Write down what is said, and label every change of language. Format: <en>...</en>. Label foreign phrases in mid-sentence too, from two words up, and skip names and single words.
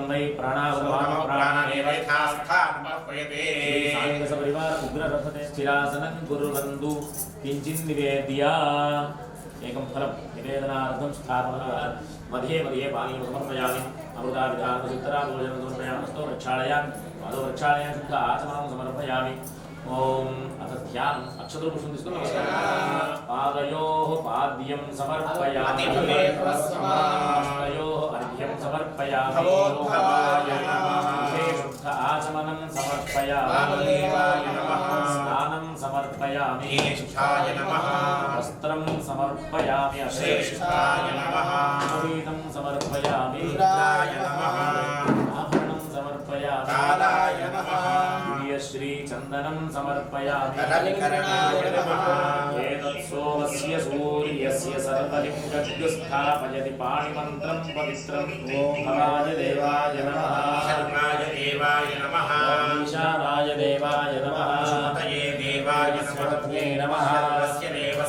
<sa>वै प्राणावृतवामप्राणानेव यथास्थानमह्वयते सांगसपरिवार उग्ररथते स्थिरासनं कुर्वन्तु किञ्चिन्निवेद्या एकं फलं निवेदनार्थं स्थापनं मध्ये मध्ये पानीयं समर्पयामि अमृताभिधानसुतराभोजनं समर्पयामि हस्तो प्रक्षालयामि पादौ प्रक्षालयामि शुद्ध आचमनं समर्पयामि ओम अथ ध्यान अक्षतपुष्पं తీసుకొని నమస్కారం పాదయోః పాద్యం సమర్పయామి హస్తయోః అర్ఘ్యం సమర్పయామి భగవద్భవాయ నమః శుద్ధ ఆచమనం సమర్పయామి స్నానం సమర్పయామి జ్యేష్ఠాయ నమః వస్త్రం సమర్పయామి శ్రేష్ఠాయ నమః గీతం సమర్పయామి రుద్రాయ నమః ఆభరణం సమర్పయామి కాలాయ నమః श्री चंदनं समर्पयामि कलविकरणाय नमः एतत्सोमस्य सूर्यस्य सर्वलिङ्गस्थापयति पाणिमन्त्रं पवित्रं ओम भवाय देवाय नमः शर्माय देवाय नमः ईशानाय देवाय नमः सुमतये देवाय नमः नमः सर्वस्य देवस्य</sa>